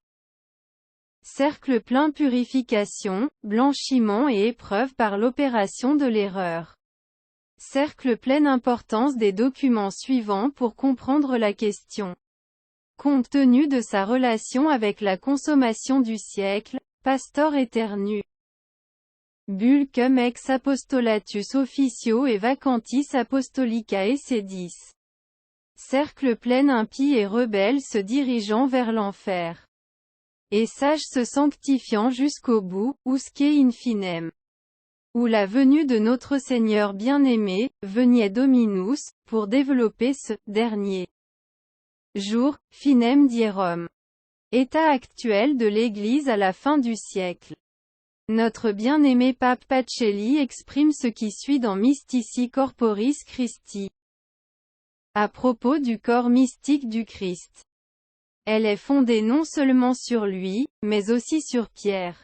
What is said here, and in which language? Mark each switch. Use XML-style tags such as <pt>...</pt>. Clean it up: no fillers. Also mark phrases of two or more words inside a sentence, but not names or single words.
<fr>Cercle plein. Purification, blanchiment et épreuve par l'opération de l'erreur. Cercle plein. Importance des documents suivants pour comprendre la question. Compte tenu de sa relation avec la consommation du siècle, Pastor Aeternu.</fr> <la>Bull cum ex apostolatus officio et vacantis apostolicae sedis.</la> <fr>Cercle plein. Impie et rebelle se dirigeant vers l'enfer. Et sage se sanctifiant jusqu'au bout,</fr> <la>usque in finem.</la> <fr>Où la venue de notre Seigneur bien-aimé,</fr> <la>veniet Dominus,</la> <fr>pour développer ce dernier jour,</fr> <la>finem dierum.</la> <fr>État actuel de l'Église à la fin du siècle. Notre bien-aimé pape Pacelli exprime ce qui suit dans Mystici Corporis Christi. À propos du corps mystique du Christ. Elle est fondée non seulement sur lui, mais aussi sur Pierre.</fr>